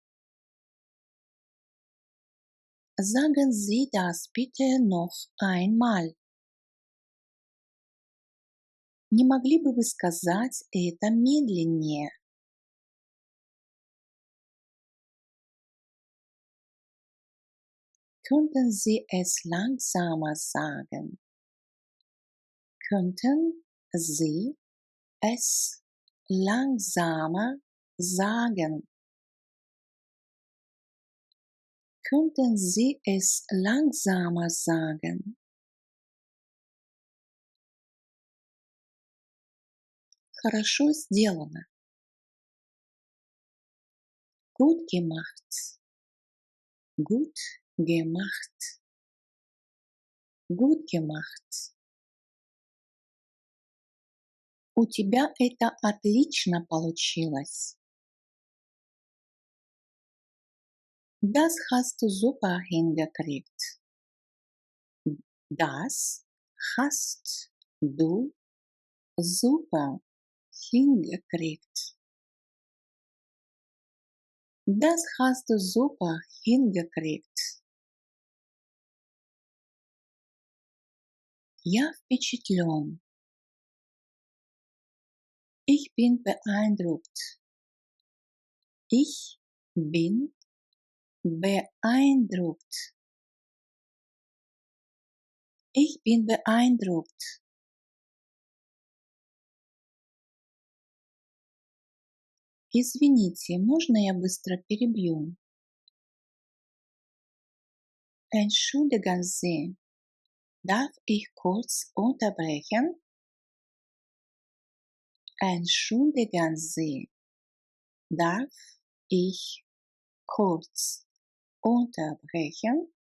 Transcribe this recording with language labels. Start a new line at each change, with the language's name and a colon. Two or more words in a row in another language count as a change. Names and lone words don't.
German: Sagen Sie das bitte noch einmal.
Russian: Не могли бы вы сказать это медленнее?
German: Könnten Sie es langsamer sagen? Könnten Sie es langsamer sagen? Könnten Sie es langsamer sagen?
Russian: Хорошо сделано.
German: Gut gemacht. Gut gemacht. Gut gemacht.
Russian: У тебя это отлично получилось.
German: Das hast du super hingekriegt. Das hast du super hingekriegt. Das hast du super hingekriegt.
Russian: Я впечатлен.
German: Ich bin beeindruckt. Ich bin beeindruckt. Ich bin beeindruckt.
Russian: Извините, можно я быстро перебью?
German: Entschuldigen Sie, darf ich kurz unterbrechen? Entschuldigen Sie, darf ich kurz unterbrechen?